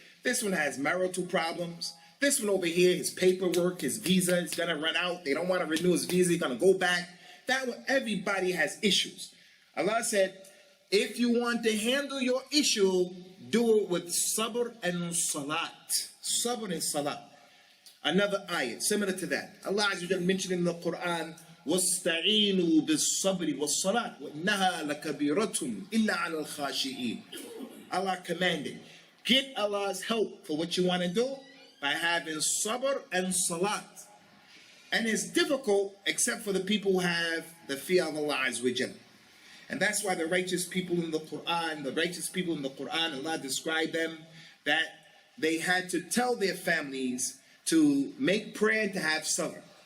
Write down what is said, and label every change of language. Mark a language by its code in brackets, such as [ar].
[en] This one has marital problems. This one over here, his paperwork, his visa is going to run out. They don't want to renew his visa. He's going to go back. That one, everybody has issues. Allah said, if you want to handle your issue, do it with sabr and salat. Sabr and salat. Another ayat similar to that. Allah mentioned in the Quran, [ar] وَاسْتَعِينُوا بِالصَّبْرِ وَالصَّلَاةِ وَإِنَّهَا لَكَبِيرَةٌ إِلَّا عَلَى الْخَاشِئِينَ. [en] Allah commanded, get Allah's help for what you want to do by having sabr and salat. And it's difficult except for the people who have the fear of Allah Azza wa Jalla. And that's why the righteous people in the Quran, Allah described them that they had to tell their families to make prayer and to have sabr.